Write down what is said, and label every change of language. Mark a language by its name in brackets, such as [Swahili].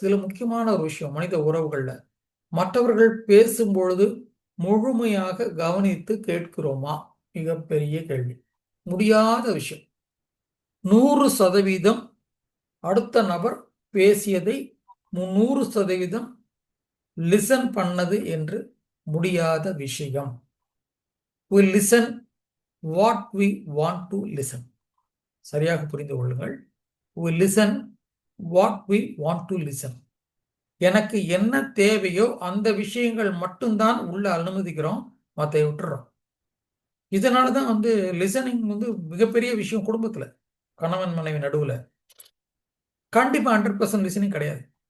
[Tamil] இதுல முக்கியமான ஒரு விஷயம் மனித உறவுகள்ல, மற்றவர்கள் பேசும் பொழுது முழுமையாக கவனித்து கேட்கிறோமா? மிகப்பெரிய கேள்வி. முடியாத விஷயம். 100% அடுத்த நபர் பேசியதை 100% லிசன் பண்ணது என்று முடியாத விஷயம். [English] we listen what we want to listen. [Tamil] சரியாக புரிந்து கொள்ளுங்கள். [English] we listen what we want to listen. [Tamil] எனக்கு என்ன தேவையோ அந்த விஷயங்கள் மட்டும்தான் உள்ள அனுமதிக்கிறோம், மற்ற விட்டுறோம். இதனாலதான் வந்து லிசனிங் வந்து மிகப்பெரிய விஷயம். குடும்பத்துல கணவன் மனைவி நடுவுல கண்டிப்பா 100% லிசனிங் கிடையாது.